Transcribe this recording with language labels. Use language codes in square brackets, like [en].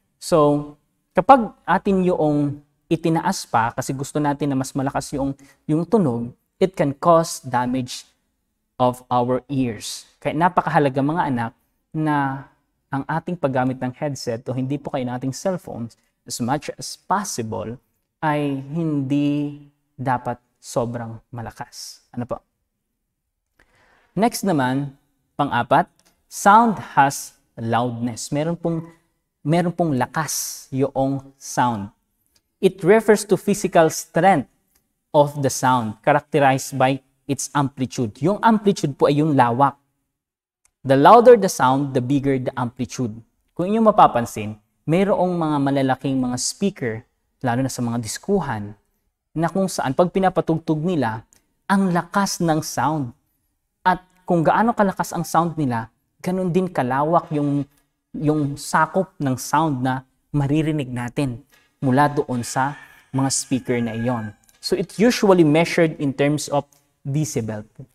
[tl] So, kapag atin yung itinaas pa kasi gusto natin na mas malakas yung tunog, [en] it can cause damage of our ears. [tl] Kaya napakahalaga mga anak na ang ating paggamit ng headset o hindi po kayo ng ating cellphones [en] as much as possible [tl] ay hindi dapat sobrang malakas. Ano po? Next naman, pang-apat, [en] sound has loudness. [tl] Meron pong lakas yung sound. [en] It refers to physical strength of the sound characterized by its amplitude. [tl] Yung amplitude po ay yung lawak. [en] The louder the sound, the bigger the amplitude. [tl] Kung inyo mapapansin, mayroong mga malalaking mga speaker, lalo na sa mga diskuhan, na kung saan pag pinapatugtog nila, ang lakas ng sound. At kung gaano kalakas ang sound nila, ganun din kalawak yung sakop ng sound na maririnig natin mula doon sa mga speaker na iyon. [en] So it's usually measured in terms of decibel.